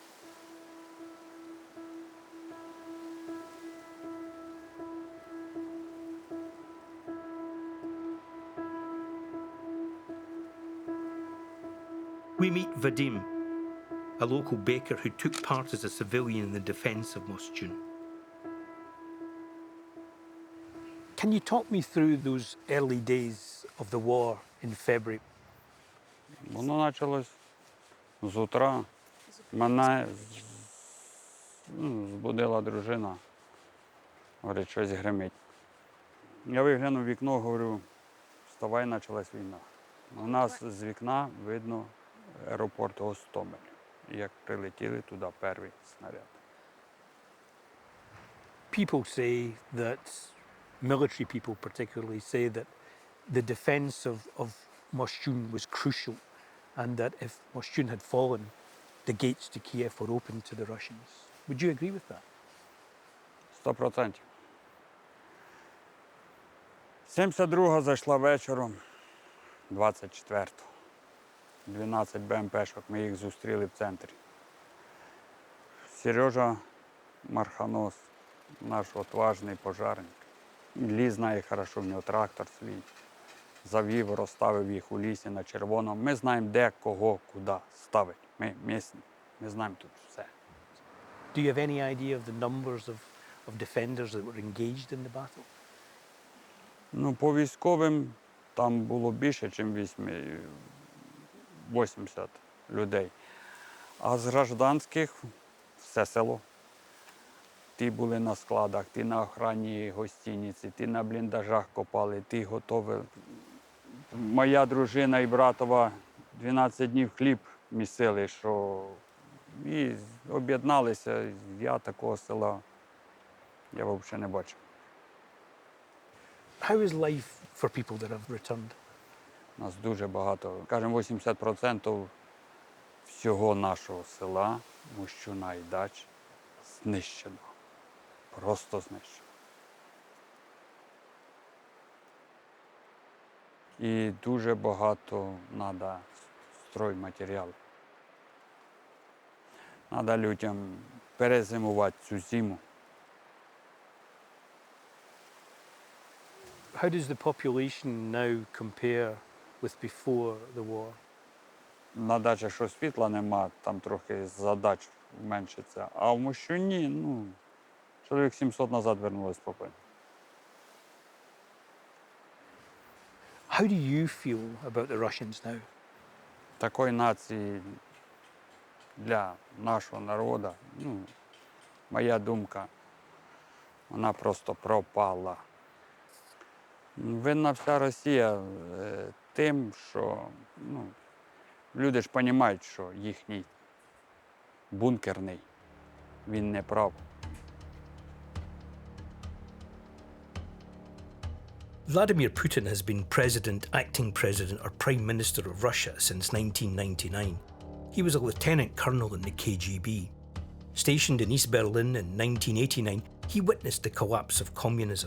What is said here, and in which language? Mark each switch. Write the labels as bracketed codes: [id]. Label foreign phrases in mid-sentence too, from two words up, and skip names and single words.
[en] We meet Vadim, a local baker who took part as a civilian in the defence of Moshchun. Can you talk me through those early days of the war in February? [uk] Воно почалось з утра. Мене збудила дружина. Говорить, щось гримить. Я виглянув в вікно, говорю, вставай, почалась війна. У нас з вікна видно аеропорт Гостомель, як прилетіли туди перший снаряд. [en] People say that, military people particularly, say that the defence of Moshchun was crucial and that if Moshchun had fallen, the gates to Kyiv were open to the Russians. Would you agree with that? 100%. [uk] 72-га зайшла вечором, 24-го. 12 БМП-шок, ми їх зустріли в центрі. Сережа Марханос, наш отважний пожарник. Ліс знає хорошо, в нього трактор свій. Завів, розставив їх у лісі на червоному. Ми знаємо, де, кого, куди ставити. Ми місні, ми знаємо тут все. [en] Do you have any idea of the numbers of defenders that were engaged in the battle? [uk] Ну, по військовим там було більше, ніж 80 людей. А з гражданських все село. Ті були на складах, ті на охрані гостиниці, ті на бліндажах копали, ті готовили. Моя дружина і братова 12 днів хліб місили, що і об'єдналися. Я такого села я взагалі не бачив. [en] How is life for people that have returned? [uk] Нас дуже багато. Кажемо, 80% всього нашого села, Moshchuna і дач знищено. Просто знищено. І дуже багато треба стройматеріалу. Треба людям перезимувати цю зиму. [en] How does the population now compare with before the war? [uk] На дачах, що світла нема, там трохи задач меншиться. А в Moshchuні, ну, чоловік 700 назад вернулось спокійно. [en] How do you feel about the Russians now? [uk] Такої нації для нашого народу, ну, моя думка, вона просто пропала. Винна вся Росія тим, що ну, люди ж розуміють, що їхній бункерний, він не прав. [en] Vladimir Putin has been acting president or prime minister of Russia since 1999. He was a lieutenant colonel in the KGB. Stationed in East Berlin in 1989, he witnessed the collapse of communism.